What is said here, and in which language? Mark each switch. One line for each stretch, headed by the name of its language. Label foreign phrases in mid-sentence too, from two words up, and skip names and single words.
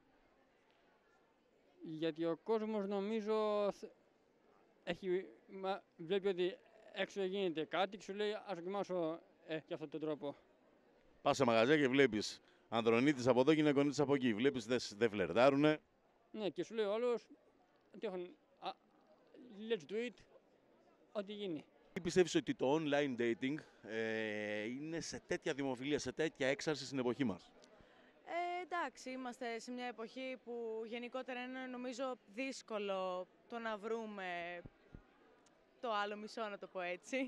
Greek: Γιατί ο κόσμος νομίζω βλέπει ότι έξω γίνεται κάτι και σου λέει ας δοκιμάσω για αυτόν τον τρόπο. Πας σε μαγαζιά και βλέπεις ανδρονίτης από εδώ, γυναικονίτης από εκεί. Βλέπεις δεν φλερτάρουνε. Ναι, και σου λέει ο άλλος ότι έχουν
English: let's do it,
Greek: ό,τι γίνει. Τι πιστεύεις ότι το
English: online dating
Greek: είναι σε τέτοια δημοφιλία, σε τέτοια έξαρση στην εποχή μας? Εντάξει, είμαστε σε μια εποχή που γενικότερα είναι νομίζω δύσκολο το να βρούμε το άλλο μισό, να το πω έτσι.